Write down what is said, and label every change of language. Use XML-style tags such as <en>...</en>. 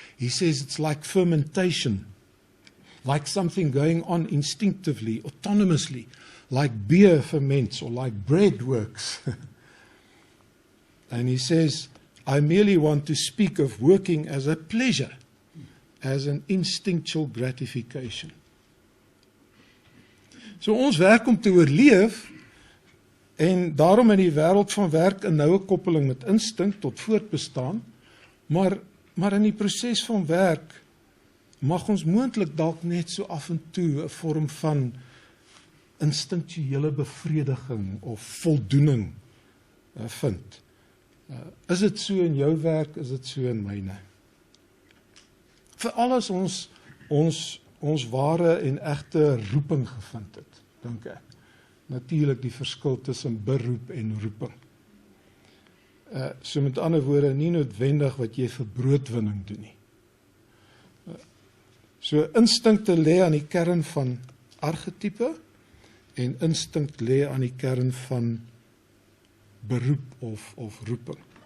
<en>He says it's like fermentation, like something going on instinctively, autonomously, like beer ferments or like bread works. And he says, I merely want to speak of working as a pleasure, as an instinctual gratification.</en> <af>So ons werk om te oorleef, en daarom in die wêreld van werk 'n noue koppeling met instink tot voortbestaan, maar in die proses van werk mag ons moontlik dalk net so af en toe 'n vorm van instinktuele bevrediging of voldoening vind. Is dit so in jou werk, is dit so in myne? Veral as ons ware en egte roeping gevind het, dink ek. Natuurlik die verskil tussen beroep en roeping. So met ander woorde, nie noodwendig wat jy vir broodwinning doen nie. So instinkte lê aan die kern van argetipe en instink lê aan die kern van beroep of roeping.</af>